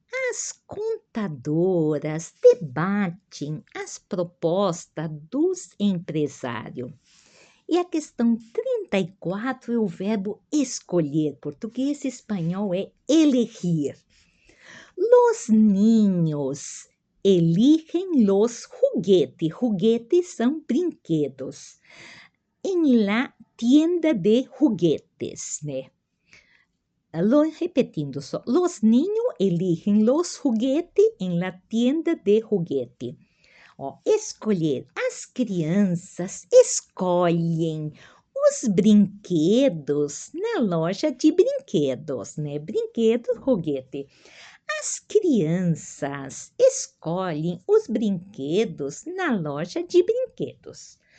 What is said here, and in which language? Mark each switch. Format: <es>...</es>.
<pt>As contadoras debatem as propostas dos empresários. E a questão 34 é o verbo escolher. Português e espanhol é elegir.</pt> <es>Los niños eligen los juguetes.</es> <pt>Juguetes são brinquedos.</pt> <es>Em la tienda de juguetes,</es> <pt>né? Repetindo só.</pt> <es>Los niños eligen los juguetes en la tienda de juguete.</es> <pt>Escolher. As crianças escolhem os brinquedos na loja de brinquedos, né? Brinquedo, juguete. As crianças escolhem os brinquedos na loja de brinquedos.</pt>